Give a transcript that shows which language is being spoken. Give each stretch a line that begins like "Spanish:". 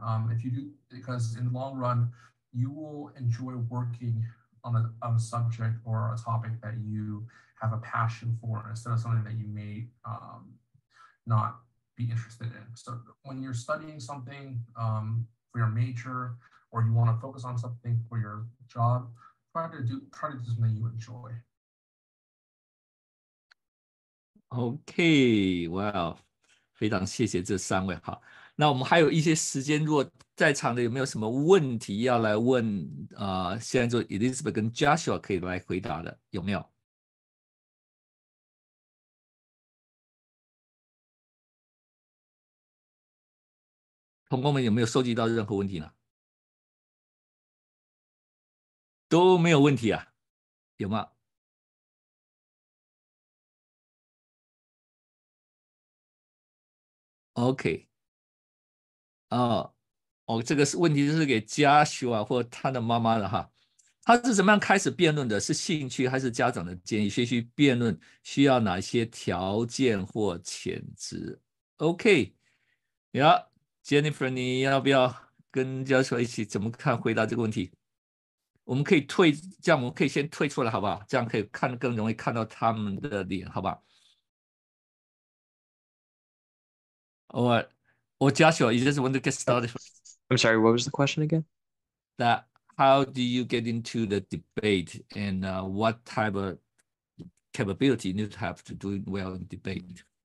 English: If you do, because in the long run, you will enjoy working on a subject or a topic that you have a passion for, instead of something that you may not be interested in. So when you're studying something for your major, or you want to focus on something for your job, try to do something you enjoy.
Chinese: OK， 哇，非常谢谢这3位哈。那我们还有一些时间，如果在场的有没有什么问题要来问现在就 Elizabeth 跟 Joshua 可以来回答的，有没有？同工们有没有收集到任何问题呢？都没有问题啊？有吗？OK， 这个问题是给 Joshua 或他的妈妈的哈。他是怎么样开始辩论的？是兴趣还是家长的建议？学习辩论需要哪些条件或潜质 ？OK， Jennifer， 你要不要跟 Joshua 一起怎么看回答这个问题？我们可以这样我们可以先退出来，好不好？这样可以更容易看到他们的脸，好不好？
English: Or Joshua, you just want to get started first? I'm sorry, what was the question again? That how do you get into the debate, and what type of capability you need to have to do well in debate?